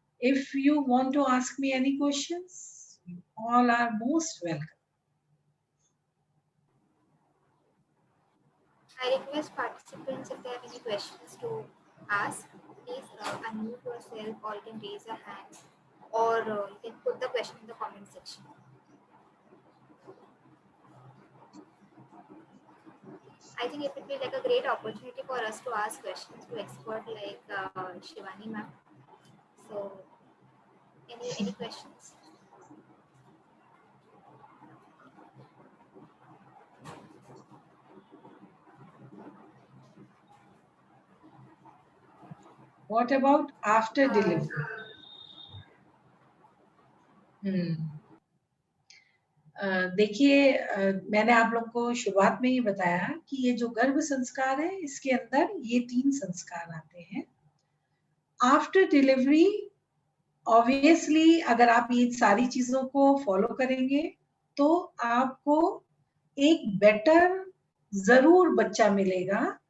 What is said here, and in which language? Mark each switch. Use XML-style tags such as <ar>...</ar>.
<en>If you want to ask me any questions, you all are most welcome. I request participants, if they have any questions to ask, please unmute yourself, or you can raise a hand, or you can put the question in the comment section. I think it would be like a great opportunity for us to ask questions to expert like Shivani ma'am. So, any questions? What about after delivery?</en> <hi>देखिए, मैंने आप लोग को शुरुआत में ही बताया कि ये जो गर्भ संस्कार है, इसके अंदर ये 3 संस्कार आते हैं।</hi> <en>after delivery obviously</en> <hi>अगर आप ये सारी चीजों को फॉलो करेंगे तो आपको एक बेटर जरूर बच्चा मिलेगा।</hi>